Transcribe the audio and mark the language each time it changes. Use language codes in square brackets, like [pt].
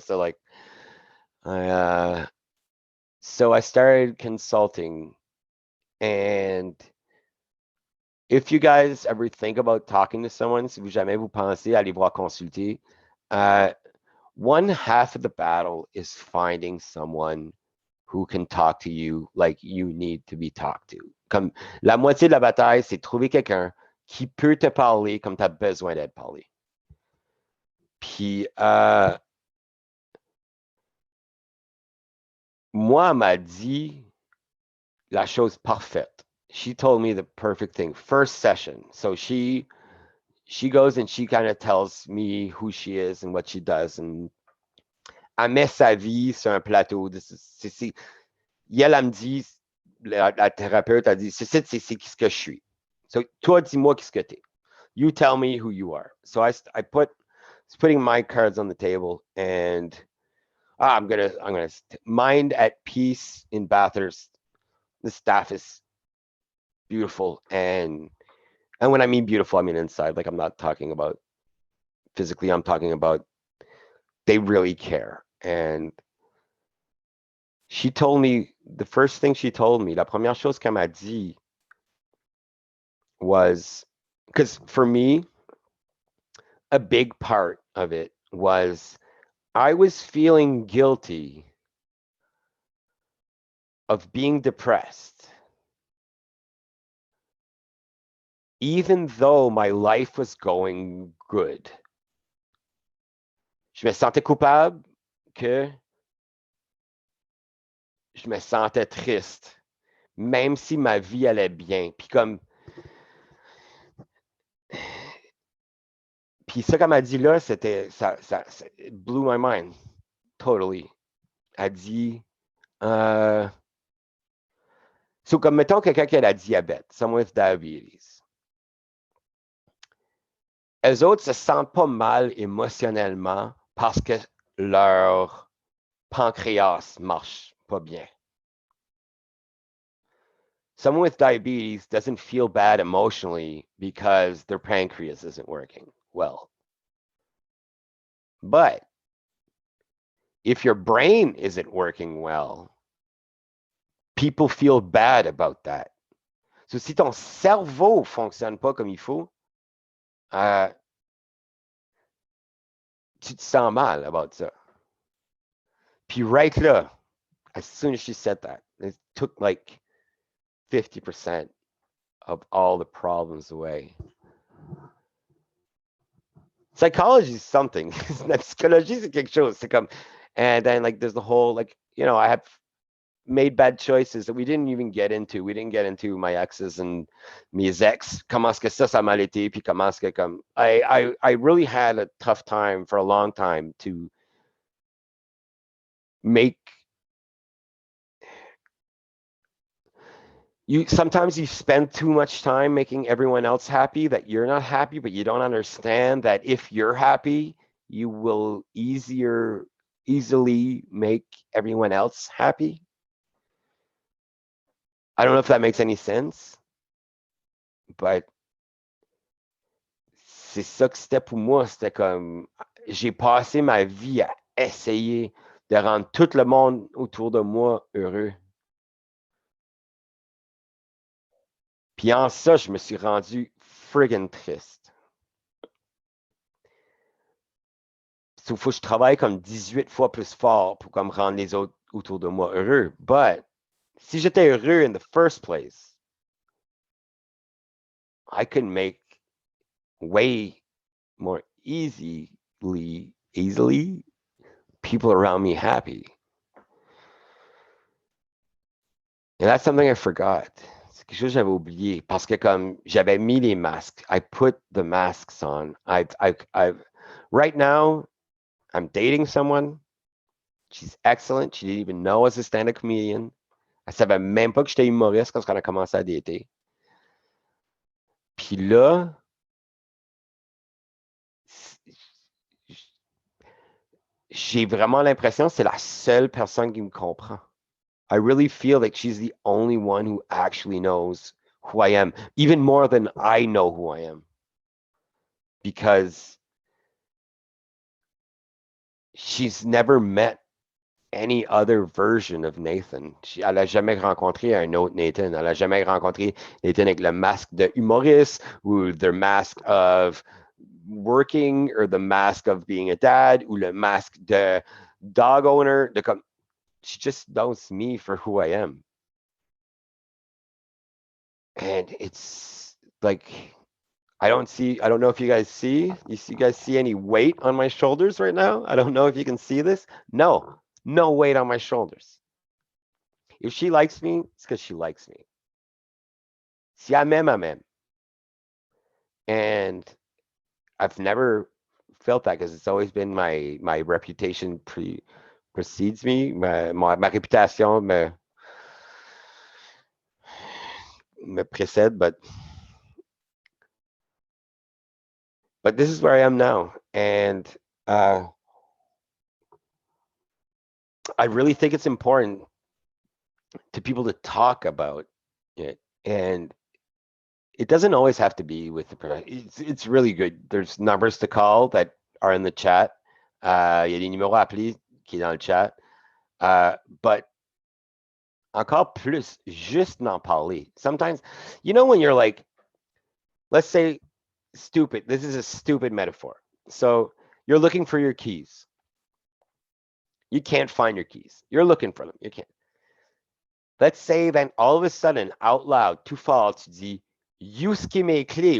[en] So like, so I started consulting, and if you guys ever think about talking to someone, [fr] si vous jamais vous pensez aller voir consulter, [en] one half of the battle is finding someone who can talk to you like you need to be talked to. [fr] Comme la moitié de la bataille, c'est trouver quelqu'un qui peut te parler comme tu as besoin d'être parlé. Puis, moi, elle m'a dit la chose parfaite. [en] She told me the perfect thing. First session. So she goes and she kind of tells me who she is and what she does. And [fr] elle met sa vie sur un plateau. Elle me dit, la thérapeute a dit, c'est qui ce que je suis. So, toi, dis-moi qu'est-ce que t'es. [en] You tell me who you are. So I putting my cards on the table, and I'm gonna mind at peace in Bathurst. The staff is beautiful, and when I mean beautiful, I mean inside. Like, I'm not talking about physically. I'm talking about they really care. And she told me, the first thing she told me, [fr] la première chose qu'elle m'a dit [en] was, because for me, a big part of it was I was feeling guilty of being depressed, even though my life was going good. [fr] Je me sentais coupable que je me sentais triste, même si ma vie allait bien. Puis ça qu'elle m'a dit là, c'était ça [en] it blew my mind totally. [fr] Elle dit so comme mettons quelqu'un qui a la diabète, [en] someone with diabetes. [fr] Eux autres se sentent pas mal émotionnellement parce que leur pancréas marche pas bien. [en] Someone with diabetes doesn't feel bad emotionally because their pancreas isn't working well. But if your brain isn't working well, people feel bad about that. [fr] So si ton cerveau fonctionne pas comme il faut, tu te sens mal [en] about [fr] ça. Puis [en] right [fr] là, [en] as soon as she said that, it took like 50% of all the problems away. Psychology is something. [fr] Psychology c'est quelque chose. C'est comme, [en] and then like there's the whole, like, you know, I have made bad choices that we didn't even get into. We didn't get into my exes and [fr] mes ex. Comment est-ce que ça m'a été, puis comment est-ce que comme [en] I really had a tough time for a long time to make sometimes you spend too much time making everyone else happy that you're not happy, but you don't understand that if you're happy, you will easily make everyone else happy. I don't know if that makes any sense, but [fr] c'est ça que c'était pour moi. C'était comme, j'ai passé ma vie à essayer de rendre tout le monde autour de moi heureux. Puis en ça, je me suis rendu [en] friggin' [fr] triste. Il faut que je travaille comme 18 fois plus fort pour comme rendre les autres autour de moi heureux. [en] But [fr] si j'étais heureux [en] in the first place, I could make way more easily people around me happy. And that's something I forgot. [fr] C'est quelque chose que j'avais oublié parce que comme j'avais mis les masques, [en] I put the masks on. I've right now, I'm dating someone. She's excellent. She didn't even know I was a stand-up comedian. [fr] Elle savait même pas que j'étais humoriste quand on a commencé à dater. Puis là, j'ai vraiment l'impression que c'est la seule personne qui me comprend. [en] I really feel like she's the only one who actually knows who I am, even more than I know who I am. Because she's never met any other version of Nathan. [fr] Elle n'a jamais rencontré un autre Nathan. Elle n'a jamais rencontré Nathan avec le masque de humoriste ou [en] the mask of working or the mask of being a dad [fr] ou le masque de [en] dog owner. she just knows me for who I am. And it's like, I don't know if you guys see, you guys see any weight on my shoulders right now? I don't know if you can see this. No weight on my shoulders. If she likes me, it's because she likes me. [fr] Si elle m'aime, elle m'aime. [en] And I've never felt that because it's always been my reputation precedes me. [fr] Ma réputation me précède, [en] but this is where I am now. And I really think it's important to people to talk about it. And it doesn't always have to be with the it's really good. There's numbers to call that are in the chat. [fr] Il y a des numéros à appeler qui est dans le chat. [en] But [fr] encore plus, juste n'en parler. [en] Sometimes, you know, when you're like, let's say stupid, this is a stupid metaphor. So you're looking for your keys. You can't find your keys. You're looking for them. You can't. Let's say then all of a sudden, out loud, [fr] tout fort, tu dis, où est-ce que mes clés?